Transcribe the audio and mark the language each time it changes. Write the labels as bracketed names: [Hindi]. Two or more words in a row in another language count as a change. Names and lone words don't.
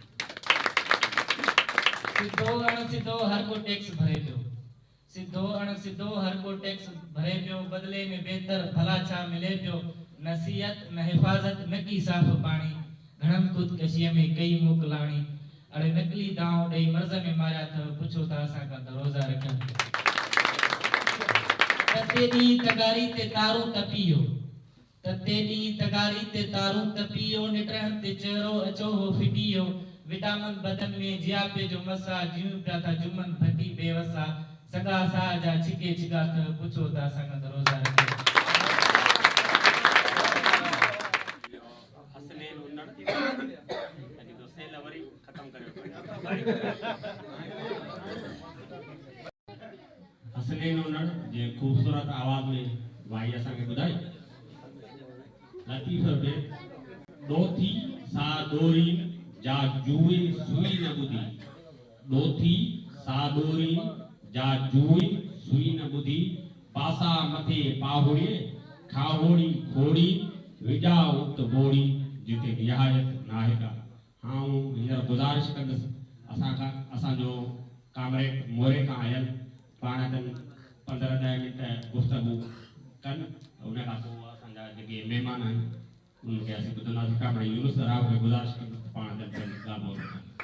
[Sindhi] सिधो अणसिधो हर को टैक्स भरे पियो सिधो अणसिधो हर को टैक्स भरे पियो बदले में बेहतर भला छा मिले पियो नसीहत न हिफ़ाज़त न की साफ़ पाणी घणनि ख़ुदकशीअ में कई मोकलाणी अड़े नकली दाव ॾेई मर्ज़ में मारिया अथव पुछो था असां खां त रोज़ा रखिया तते ॾींहुं तगारी ते तारूं तपियो तते ॾींहुं तगारी ते तारूं तपियो निटहनि ते चहिरो अचो हो फिटियो विटामिन बदन में जियापे जो मसा जीव पिया था जुमन भटी बेवसा सगा सा जा छिके छिका त पुछो था असां खां त रोज़ा रखिया असले उन्नड़ अॼु तो सेल वरी खत्म करियो असले उन्नड़ जे खूबसूरत आवाज में भाई असां खे ॿुधाई लतीफ़ बे दोथी सा दोरी जा जुए सुई न ॿुधी दोथी सा दोरी जा जुए सुई न ॿुधी पासा मथे पाहुड़े खाहोड़ी खोड़ी विजा उत बोड़ी जिते निहायत नाहे का हाँ हींअर गुज़ारिश कंदुसि असांजो कामरेड मोरे खां आयल पाण जन 15-10 मिंट गुफ़्तगू कनि उन खां पोइ असांजा जेके महिमान आहिनि उनखे असीं ॿुधंदासीं कामरेड यूनुस राव खे गुज़ारिश कंदुसि पाण जन ॻाल्हि ॿोल